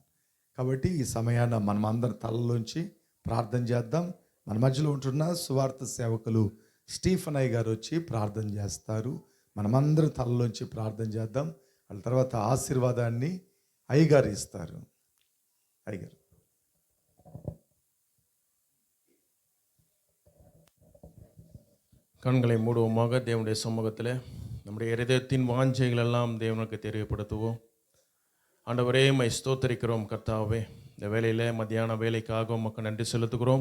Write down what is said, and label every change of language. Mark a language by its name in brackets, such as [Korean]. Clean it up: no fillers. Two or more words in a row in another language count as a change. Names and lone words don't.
[Telugu] కాబట్టి ఈ సమయాన మనం అందరి తలలోంచి ప్రార్థన చేద్దాం. మన మధ్యలో ఉంటున్న సువార్త సేవకులు స్టీఫెన్ అయ్య గారు వచ్చి ప్రార్థన చేస్తారు. మనమందరం తలలోంచి ప్రార్థన చేద్దాం. వాళ్ళ తర్వాత ఆశీర్వాదాన్ని అయ్యగారు ఇస్తారు. అయ్యగారు. [Tamil] கண்களை மூடுவோமாக. தேவனுடைய சமூகத்தில் நம்முடைய இருதயத்தின் வாஞ்சைகள் எல்லாம் தேவனுக்கு தெரியப்படுத்துவோம். ஆண்டவரே, மை ஸ்தோத்தரிக்கிறோம். கர்த்தாவே, இந்த வேலையில் மத்தியான வேலைக்காக உமக்கு நன்றி செலுத்துகிறோம்.